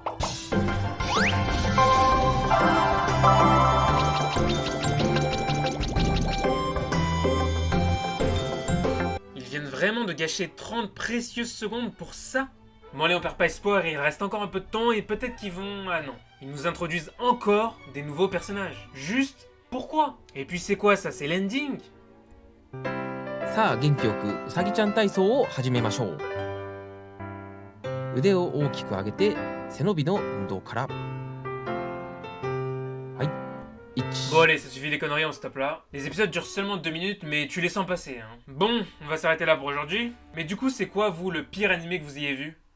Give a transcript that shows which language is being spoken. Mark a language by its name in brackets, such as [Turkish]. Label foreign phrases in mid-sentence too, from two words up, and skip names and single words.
[French] Ils viennent vraiment de gâcher 30 précieuses secondes pour ça? Bon allez, on perd pas espoir, il reste encore un peu de temps et peut-être qu'ils vont... Ah non. Ils nous introduisent encore des nouveaux personnages. Juste pourquoi? Et puis c'est quoi ça? C'est l'ending? [Japanese] さあ元気よくうさぎちゃん体操を始めましょう。腕を大きく上げて背伸びの運動から。はい。1 [French] Bon allez, ça suffit les conneries, on stoppe là. Les épisodes durent seulement 2 minutes, mais tu les sens passer, hein. Bon, on va s'arrêter là pour aujourd'hui. Mais du coup, c'est quoi, vous, le pire animé que vous ayez vu?